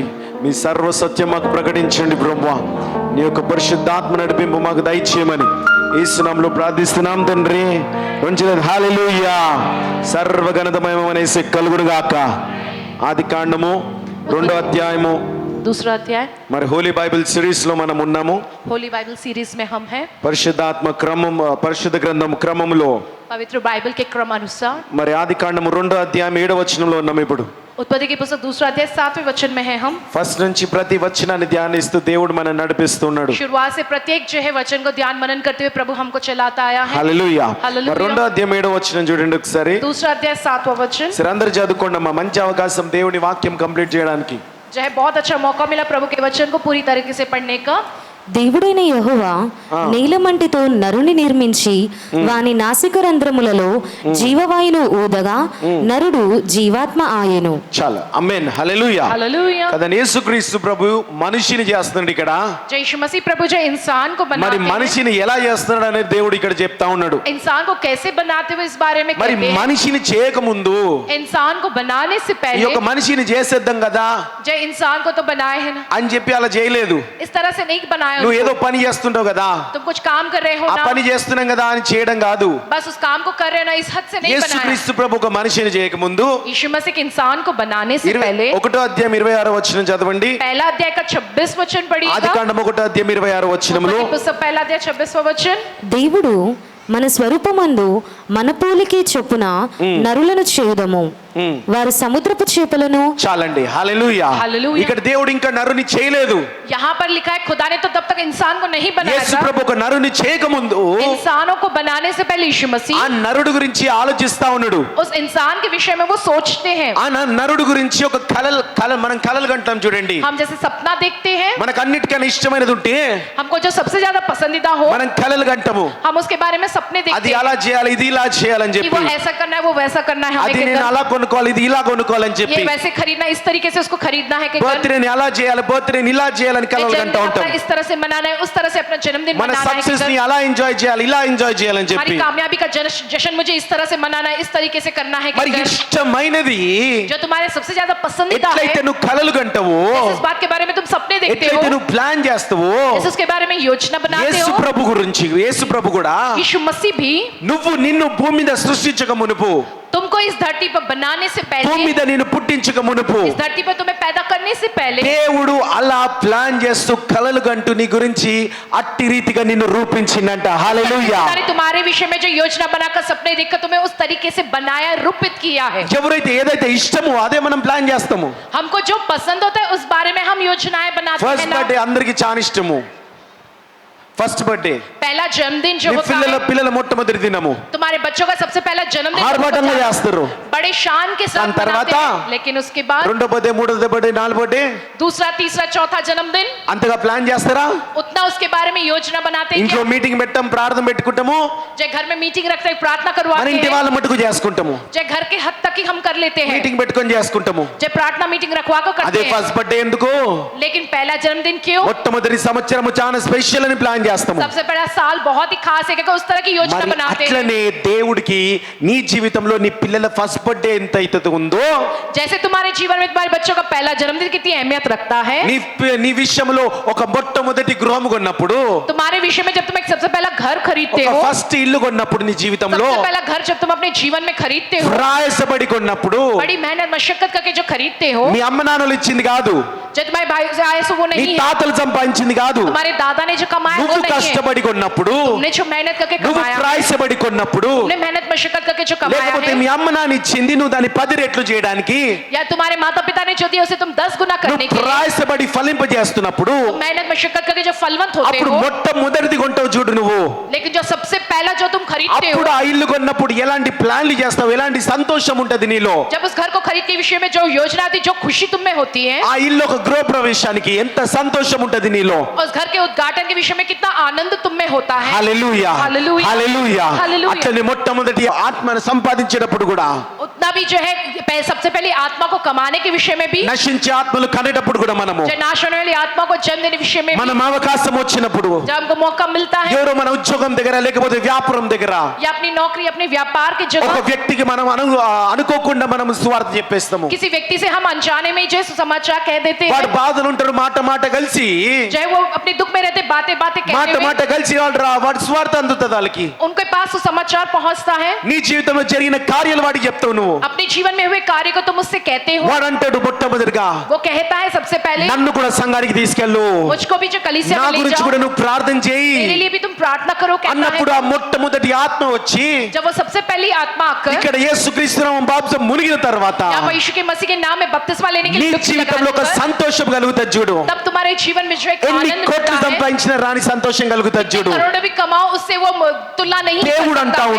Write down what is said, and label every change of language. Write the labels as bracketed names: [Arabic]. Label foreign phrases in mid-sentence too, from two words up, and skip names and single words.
[Telugu] మీ సర్వ సత్యం మాకు ప్రకటించండి ప్రభువా. నీ యొక్క పరిశుద్ధాత్మ నడిపింపు మాకు దయచేయమని యేసు నామములో ప్రార్థిస్తున్నాం తండ్రి. మంచిది. హల్లెలూయా. సర్వగణితమయమనేసి కలుగును గాక. ఆది కాండము 2వ అధ్యాయము [Hindi] दूसरा अध्याय [Telugu] మరి [English] Holy Bible series [Telugu] లో మనం ఉన్నాము. [English] Holy Bible series [Hindi] में हम हैं. [Telugu] పరిశుద్ధాత్మ క్రమం, పరిశుద్ధ గ్రంథం క్రమంలో [Hindi] पवित्र बाइबल के क्रम अनुसार [Telugu] మరి ఆది కాండము 2వ అధ్యాయం 7వ వచనంలో ఉన్నాము. ఇప్పుడు [Hindi] उत्पत्ति की पुस्तक दूसरा अध्याय 7वें वचन में है हम. [Telugu] ఫస్ట్ నుంచి ప్రతి వచనాన్ని ధ్యానిస్తూ దేవుడు మనల్ని నడిపిస్తున్నాడు. [Hindi] शुरुआत से प्रत्येक जो है वचन को ध्यान मनन करते हुए प्रभु हमको चलाता आया है. [Telugu] హల్లెలూయా. హల్లెలూయా. మరి 2వ అధ్యాయం 7వ వచనం చూడండి ఒకసారి. [Hindi] दूसरा अध्याय 7वां वचन. [Telugu] సరే అందరూ చదువుకోండమ్మా. మంచి అవకాశం దేవుని వాక్యం కంప్లీట్ చేయడానికి. [Hindi] जो है बहुत अच्छा मौका मिला प्रभु के वचन को पूरी तरीके से पढ़ने का. [Telugu] దేవుడైన యెహోవా నీలమంటితో నరుని నిర్మించి వాని నాసికరంధ్రములలో జీవవాయును ఊదగా నరుడు జీవాత్మ ఆయెను. చాలు. ఆమేన్. హల్లెలూయా. [Hindi] हालेलुया. [Telugu] కదా యేసుక్రీస్తు ప్రభు మనిషిని చేస్తున్నాడు ఇక్కడ. [Hindi] जय यीशु मसीह प्रभु जो इंसान को [Telugu] మరి [Hindi] बनाते हैं, [Telugu] మనిషిని ఎలా చేస్తున్నాడు అనేది దేవుడు ఇక్కడ చెప్తా ఉన్నాడు. [Hindi] इंसान को कैसे बनाते हुए इस बारे में [Telugu] మరి [Hindi] कहते हैं. [Telugu] మనిషిని చేయకముందు [Hindi] इंसान को बनाने से [Telugu] ఈ [Hindi] पहले [Telugu] యొక్క మనిషిని చేసేద్దాం కదా [Hindi] जो इंसान को तो बनाए है ना, [Telugu] అని చెప్పి అలా చేయలేదు. [Hindi] इस तरह से नहीं बनाया [Telugu] నువ్వు [Hindi] उसको. [Telugu] ఏదో పని చేస్తుంటావు కదా, [Hindi] तुम कुछ काम कर रहे हो [Telugu] ఆ [Hindi] ना, [Telugu] పని చేస్తున్నాం కదా అని చేయడం కాదు. [Hindi] बस उस काम को कर रहे हो ना, इस हद से नहीं बनाया. [Telugu] యేసుక్రీస్తు ప్రభు ఒక మనిషిని చేయకముందు [Hindi] यीशु मसीह के इंसान को बनाने से पहले [Telugu] 1వ అధ్యాయం 26వ వచనం చదవండి. [Hindi] पहला अध्याय का 26 वचन [Telugu] ఆది [Hindi] पढ़िएगा. [Telugu] కాండం 1వ అధ్యాయం 26వ వచనంలో [Hindi] पुस्तक पहला अध्याय 26वां वचन. [Telugu] దేవుడు మన స్వరూపమందు మన పోలికే చొప్పున నరులను చేయుదము, వారు సముద్రపు చేపలను. చాలండి. హల్లెలూయా. హల్లెలూయా. ఇక్కడ దేవుడు ఇంకా నరుని చేయలేదు. [Hindi] यहाँ पर लिखा है खुदा ने तो तब तक इंसान को नहीं बनाया [Telugu] యేసు [Hindi] था. [Telugu] ప్రభు ఒక నరుని చేయకముందు [Hindi] इंसानों को बनाने से पहले यीशु [Telugu] ఆ [Hindi] मसीह [Telugu] నరుడు గురించి ఆలోచిస్తా ఉన్నాడు. [Hindi] उस इंसान के विषय में वो सोचते हैं. [Telugu] ఆ నరుడు గురించి ఒక మనం కలలు కంటాం చూడండి. [Hindi] हम जैसे सपना देखते हैं, [Telugu] మనకు అన్నిటికన్నా ఇష్టమైనది ఉంటే [Hindi] हमको जो सबसे ज्यादा पसंदीदा हो [Telugu] మనం కలలు కంటాము. [Hindi] हम उसके बारे में सपने [Telugu] అది [Hindi] देखते हैं [Telugu] అలా చేయాలి, ఇది ఇలా చేయాలని [Hindi] कि वो [Telugu] చెప్పి, [Hindi] ऐसा करना है, वो वैसा करना है, हमें [Telugu] అది [Hindi] कि [Telugu] నేను [Hindi] घर- [Telugu] అలా కొనుక్కోవాలి, ఇది ఇలా కొనుక్కోవాలని [Hindi] ये [Telugu] చెప్పి, [Hindi] वैसे खरीदना, इस तरीके से उसको खरीदना है कि घर- [Telugu] బర్త్డేని అలా చేయాలి, బర్త్డేని ఇలా చేయాలని [Hindi] ये [Telugu] కలలు కంటా [Hindi] जन्मदिन [Telugu] ఉంటాం. [Hindi] अपना इस तरह से मनाना है, उस तरह से अपना जन्मदिन [Telugu] మన [Hindi] मनाना है कि [Telugu] సక్సెస్ ని [Hindi] घर- [Telugu] అలా ఎంజాయ్ చేయాలి, ఇలా ఎంజాయ్ చేయాలని [Hindi] हमारी [Telugu] చెప్పి, [Hindi] कामयाबी का जश्न मुझे इस तरह से मनाना है, इस तरीके से करना है कि [Telugu] మరి [Hindi] घर- [Telugu] ఇష్టమైనది [Hindi] जो तुम्हारे सबसे ज्यादा पसंदीदा है, [Telugu] ఎట్లయితే నువ్వు కలలు కంటావో, [Hindi] इस बात के बारे में तुम सपने देखते हो, [Telugu] ఎట్లయితే నువ్వు ప్లాన్ చేస్తావో, [Hindi] जैसे उसके बारे में योजना बनाते [Telugu] యేసు [Hindi] हो. [Telugu] ప్రభు గురించి యేసు ప్రభు కూడా [Hindi] यीशु मसीह भी [Telugu] నువ్వు నిన్ను భూమి మీద సృష్టించక మునుపు, [Hindi] तुमको इस धरती पर बनाने से [Telugu] భూమి [Hindi] पहले, [Telugu] మీద నిన్ను పుట్టించక మునుపు [Hindi] इस धरती पर तुम्हें पैदा करने से पहले [Telugu] దేవుడు అలా ప్లాన్ చేస్తూ కలలు కంటూ నీ గురించి అట్టి రీతిగా నిన్ను రూపించిందంట. హల్లెలూయా. [Hindi] पिता ने तुम्हारे विषय में जो योजना बनाकर सपने देखकर तुम्हें उस तरीके से बनाया, रूपित किया है. [Telugu] ఎవరైతే ఏదైతే ఇష్టమో అదే మనం ప్లాన్ చేస్తాము. [Hindi] हमको जो पसंद होता है उस बारे में हम योजनाएं बनाते हैं [Telugu] ఫస్ట్ [Hindi] ना. [Telugu] బర్త్డే అందరికి చాలా ఇష్టము. [English] first birthday [Hindi] पहला जन्मदिन जो [Telugu] మీ [Hindi] होता है, [Telugu] పిల్లల మొట్టమొదటి దినము [Hindi] तुम्हारे बच्चों का सबसे पहला जन्मदिन [Telugu] ఆర్భాటంగా [Hindi] होता है, [Telugu] చేస్తారు. [Hindi] बड़े शान के साथ [Telugu] దాని [Hindi] मनाते [Telugu] తర్వాత [Hindi] हैं. लेकिन उसके बाद [Telugu] 2వ బర్త్డే 3వ బర్త్డే 4వ బర్త్డే [Hindi] दूसरा, तीसरा, चौथा जन्मदिन [Telugu] అంతగా ప్లాన్ చేస్తారా? [Hindi] उतना उसके बारे में योजना बनाते हैं. [Telugu] ఇంట్లో మీటింగ్ పెట్టాం, ప్రార్థన పెట్టుకుంటాము, [Hindi] जो घर में मीटिंग रखते हैं, प्रार्थना [Telugu] మన [Hindi] करवाते [Telugu] ఇంటి [Hindi] हैं, [Telugu] వాళ్ళ మటుకు చేసుకుంటాము, [Hindi] जो घर के हद तक ही हम कर लेते हैं, [Telugu] మీటింగ్ పెట్టుకొని చేసుకుంటాము. [Hindi] जो प्रार्थना मीटिंग रखवा कर [Telugu] అదే [Hindi] करते हैं. [English] first birthday [Telugu] ఎందుకు? [Hindi] लेकिन पहला जन्मदिन क्यों? [Telugu] మొట్టమొదటి సంవత్సరము చాలా స్పెషల్ అని ప్లాన్ చేస్తాము. [Hindi] सबसे पहला साल बहुत ही खास है क्योंकि उस तरह की योजना [Telugu] మరి [Hindi] बनाते हैं. [Telugu] అట్లనే దేవుడికి నీ జీవితంలో నీ పిల్లల [English] first birthday [Telugu] ఎంత అయితే ఉందో, [Hindi] जैसे तुम्हारे जीवन में तुम्हारे बच्चों का पहला जन्मदिन कितनी अहमियत रखता है, [Telugu] నీ విషయంలో ఒక మొట్టమొదటి గృహం కొన్నప్పుడు, [Hindi] तुम्हारे विषय में जब तुम एक सबसे पहला घर खरीदते [Telugu] ఒక [Hindi] हो, [Telugu] ఫస్ట్ ఇల్లు కొన్నప్పుడు నీ జీవితంలో, [Hindi] सबसे पहला घर जब तुम अपने जीवन में खरीदते हो, [Telugu] ప్రయాసపడి కొన్నప్పుడు, [Hindi] बड़ी मेहनत मशक्कत करके जो खरीदते हो, [Telugu] మీ అమ్మ నాన్నలు ఇచ్చింది కాదు, [Hindi] जो तुम्हारे भाई से आए सो वो [Telugu] నీ [Hindi] नहीं है, [Telugu] తాతలు సంపాదించింది కాదు, [Hindi] तुम्हारे दादा ने जो कमाया वो [Telugu] నువ్వు [Hindi] नहीं है, [Telugu] కష్టపడి కొన్నప్పుడు, [Hindi] तुमने जो मेहनत करके [Telugu] నువ్వు [Hindi] कमाया, [Telugu] ప్రయాసపడి కొన్నప్పుడు, [Hindi] तुमने मेहनत मशक्कत करके जो कमाया [Telugu] లేకపోతే [Hindi] है, [Telugu] మీ అమ్మ నాన్న ఇచ్చింది నువ్వు దాన్ని 10 రెట్లు చేయడానికి [Hindi] या तुम्हारे माता पिता ने जो दिया उसे तुम 10 गुना करने [Telugu] నువ్వు [Hindi] के लिए [Telugu] ప్రయాసపడి ఫలింపజేస్తున్నప్పుడు, [Hindi] मेहनत मशक्कत करके जो फलवंत होते [Telugu] అప్పుడు [Hindi] हो, [Telugu] మొట్టమొదటిది కొంటావు చూడు నువ్వు. [Hindi] लेकिन जो सबसे पहला जो तुम खरीदते हो, [Telugu] అప్పుడు ఆ ఇల్లు కొన్నప్పుడు ఎలాంటి ప్లాన్లు చేస్తావు, ఎలాంటి సంతోషం ఉంటది నీలో. [Hindi] जब उस घर को खरीद के विषय में जो योजना आती, जो खुशी तुम में होती है, [Telugu] ఆ ఇల్లు ఒక గృహ ప్రవేశానికి ఎంత సంతోషం ఉంటది నీలో. [Hindi] उस घर के उद्घाटन के विषय में कितना आनंद तुम में होता है. [Telugu] హల్లెలూయా. హల్లెలూయా. హల్లెలూయా. హల్లెలూయా. అట్లనే మొట్టమొదటి ఆత్మను సంపాదించేటప్పుడు కూడా [Hindi] उतना खुदा भी जो है सबसे पहले आत्मा को कमाने के विषय में भी, [Telugu] నశించే ఆత్మలు కనేటప్పుడు కూడా మనము [Hindi] जो नाश होने वाली आत्मा को जन्म देने विषय में भी, [Telugu] మనం అవకాశం వచ్చినప్పుడు [Hindi] जब हमको मौका मिलता है [Telugu] ఎవరో మన ఉద్యోగం దగ్గర లేకపోతే వ్యాపారం దగ్గర [Hindi] या अपनी नौकरी अपने व्यापार के [Telugu] ఒక [Hindi] जगह [Telugu] వ్యక్తికి మనం అనుకోకుండా మనం సువార్త చెప్పేస్తాము. [Hindi] किसी व्यक्ति से हम अनजाने में जो सुसमाचार कह देते हैं, [Telugu] వాడు బాధలు ఉంటాడు, మాట మాట కలిసి [Hindi] चाहे वो अपने दुख में रहते बातें बातें [Telugu] మాట [Hindi] कहते हुए [Telugu] మాట కలిసి వాడు సువార్త అందుతుంది వాళ్ళకి. [Hindi] उनके पास सुसमाचार पहुंचता है, [Telugu] నీ జీవితంలో జరిగిన కార్యాలు వాడికి చెప్తావు నువ్వు. [Hindi] अपने जीवन में हुए कार्य को तुम उससे कहते हो, [Telugu] వాడు అంటాడు మొట్టమొదటిగా [Hindi] वो कहता है सबसे पहले [Telugu] నన్ను కూడా సంఘానికి తీసుకెళ్ళు, [Hindi] मुझको भी जो कलीसिया [Telugu] నా [Hindi] में ले [Telugu] గురించి [Hindi] जाओ, [Telugu] కూడా నువ్వు ప్రార్థన చేయి [Hindi] मेरे लिए भी तुम प्रार्थना करो कहता [Telugu] అన్నప్పుడు [Hindi] है। [Telugu] ఆ మొట్టమొదటి ఆత్మ వచ్చి [Hindi] जब वो सबसे पहली आत्मा आकर [Telugu] ఇక్కడ యేసుక్రీస్తు నామం బాప్తిసం మునిగిన తర్వాత [Hindi] यहाँ पर यीशु के मसीह के नाम में बपतिस्मा लेने के [Telugu] నీ [Hindi] लिए डुबकी [Telugu] జీవితంలో ఒక [Hindi] लगाने पर, [Telugu] సంతోషం కలుగుతుంది చూడు. [Hindi] तब तुम्हारे जीवन में जो एक [Telugu] ఎన్ని [Hindi] आनंद [Telugu] కోట్లు [Hindi] मिलता है, [Telugu] సంపాదించిన రాని సంతోషం కలుగుతుంది చూడు. [Hindi] करोड़ों भी कमाओ उससे वो तुलना नहीं कर [Telugu] దేవుడు అంటా [Hindi] सकता है।